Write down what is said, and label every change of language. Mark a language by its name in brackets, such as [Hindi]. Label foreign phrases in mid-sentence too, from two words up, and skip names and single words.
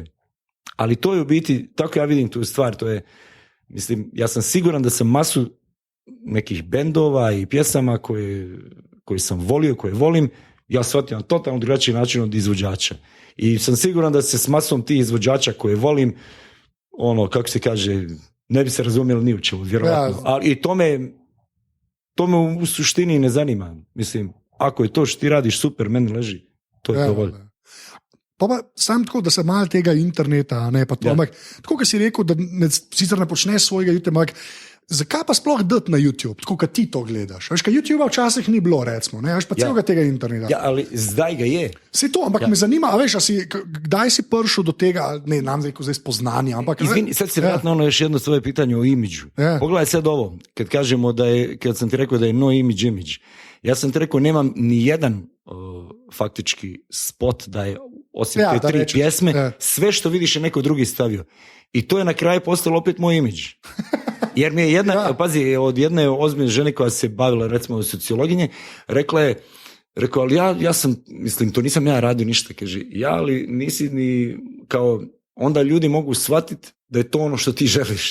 [Bosnian] Ali to je u biti, tako ja vidim tu stvar, to je, mislim, ja sam siguran da sam masu nekih bendova i pjesama koje sam volio, koje volim, ja shvatim na totalno drugačiji način od izvođača. I sam siguran da se s masom tih izvođača koje volim, kako se kaže, ne bi se razumjeli ni u čemu, vjerojatno. Ali i to me u suštini ne zanima. Mislim, ako je to što ti radiš super, meni leži, to je dovoljno. [Slovenian] Pa sam tako, da se malo tega interneta, ne pa to, ampak tako, kot si rekel, da sicer ne počneš svojega YouTube, zakaj pa sploh dati na YouTube, tako kot ti to gledaš? Veš, kaj YouTube včasih ni bilo, recimo, ne, veš pa celega tega interneta. Ja, ali zdaj ga je. Se to, ampak me zanima, a veš, kdaj si prišel do tega, ne, nam zdaj spoznanja, ampak... [Bosnian] Izvini, sad si vratno još jedno svoje pitanje o imidžu. Pogledaj sad ovo, kad kažemo kad sam ti rekao da je no imidž. Ja sam ti rekao, nemam ni jedan faktički spot da je osim te 3 pjesme, sve što vidiš je neko drugi stavio. I to je na kraju postalo opet moj imidž. Jer mi je pazi, od jedne ozbiljne žene koja se bavila recimo sociologinje, rekao, ali ja sam, mislim, to nisam ja radio ništa, kaže, ali nisi ni kao, onda ljudi mogu shvatiti da je to ono što ti želiš.